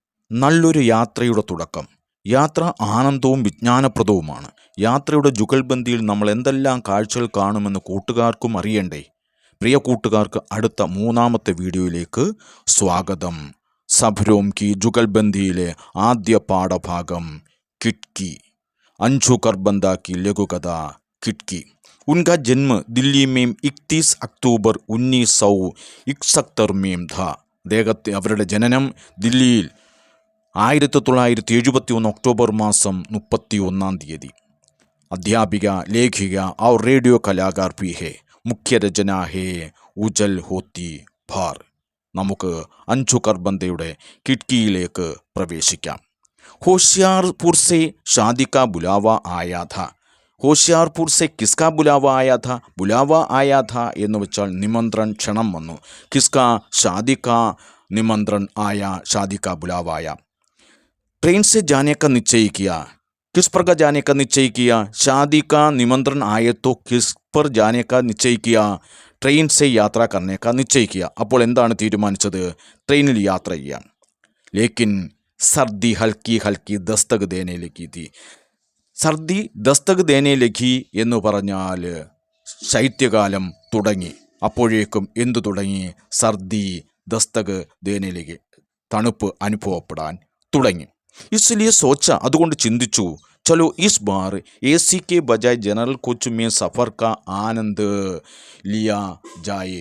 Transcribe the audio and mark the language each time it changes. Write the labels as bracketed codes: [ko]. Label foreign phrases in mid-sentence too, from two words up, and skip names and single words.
[ml] നല്ലൊരു യാത്രയുടെ തുടക്കം. യാത്ര ആനന്ദവും വിജ്ഞാനപ്രദവുമാണ്. യാത്രയുടെ ജുഗൽബന്ദിയിൽ നമ്മൾ എന്തെല്ലാം കാഴ്ചകൾ കാണുമെന്ന് കൂട്ടുകാർക്കും അറിയണ്ടേ? പ്രിയ കൂട്ടുകാർക്ക് അടുത്ത മൂന്നാമത്തെ വീഡിയോയിലേക്ക് സ്വാഗതം. സബ്രോം കി ജുഗൽബന്ദിയിലെ ആദ്യ പാഠഭാഗം കിട്കി. [hi] अंशु करबंदा की लघुकथा किटकी. उनका जन्म दिल्ली में 31 अक्टूबर 1971 में था. [ml] അദ്ദേഹത്തെ അവരുടെ ജനനം ദില്ലിയിൽ 1971 ഒക്ടോബർ മാസം 31 തീയതി. [hi] अध्यापिका, लेखिका और रेडियो कलाकार भी है. मुख्य रचना है उजल होती भार. [ml] നമുക്ക് അഞ്ചു കർബന്തയുടെ കിട്കിയിലേക്ക് പ്രവേശിക്കാം. [hi] होशियारपुर से शादी का बुलावा आया था. होशियारपुर से किसका बुलावा आया था? बुलावा आया था [ml] എന്ന് വെച്ചാൽ നിമന്ത്രൺ, ക്ഷണം വന്നു. [hi] किसका? शादी का निमंत्रण आया, शादी का बुलावा आया. ट्रेन से जाने का निश्चय किया. किस पर का जाने का निश्चय किया? शादी का निमंत्रण आए तो किस पर जाने का निश्चय किया? ट्रेन से यात्रा करने का निश्चय किया. [ml] അപ്പോൾ എന്താണ് തീരുമാനിച്ചത്? ട്രെയിനിൽ യാത്ര ചെയ്യാൻ. [hi] लेकिन सर्दी हल्की हल्की दस्तक देने लगी थी. सर्दी दस्तक देने लगी [ml] എന്ന് പറഞ്ഞാൽ ശൈത്യകാലം തുടങ്ങി. അപ്പോഴേക്കും എന്തു തുടങ്ങി? [hi] सर्दी दस्तक देने लगी, [ml] തണുപ്പ് അനുഭവപ്പെടാൻ തുടങ്ങി. [hi] इसलिए सोचा, [ml] അതുകൊണ്ട് ചിന്തിച്ചു, [hi] चलो इस बार ए सी के बजाय जनरल कोच में सफ़र का आनंद लिया जाए.